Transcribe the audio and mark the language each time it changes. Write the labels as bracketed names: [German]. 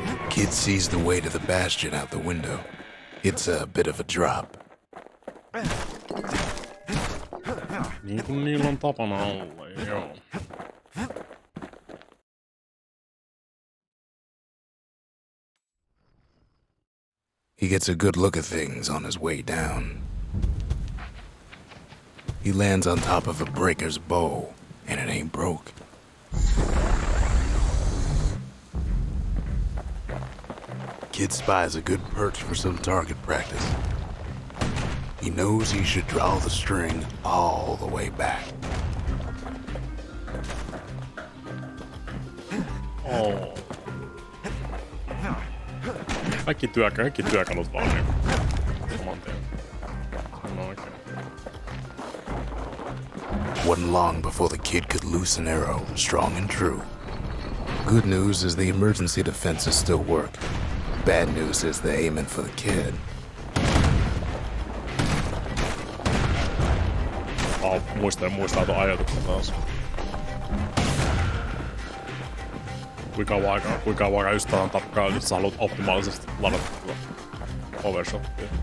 [English] Kid sees the way to the bastion out the window. It's a bit of a drop. [Finnish] Niin kuin niillä on tapana olla, joo. [English] He gets a good look at things on his way down. He lands on top of a breaker's bow, and it ain't broke. Kid spies a good perch for some target practice. He knows he should draw the string all the way back. Oh. [Finnish] Kaikki työkalut vaan niinku. Saman tien. Se on oikein. [English] Wasn't long before the kid could loose an arrow, strong and true. Good news is the emergency defenses still work. Bad news is they're aiming for the kid. [Finnish] Muistaa tuon ajatuksen taas. Kuinka aikaa just tähän tarkkaan, jos sä haluat optimaalisesti ladattua overshottia.